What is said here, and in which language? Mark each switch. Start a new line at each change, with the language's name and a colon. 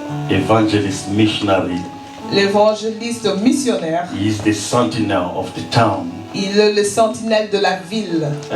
English: evangelist missionary.
French: l'évangéliste missionnaire,
English: He is the sentinel of the town.
French: il est le sentinelle de la ville.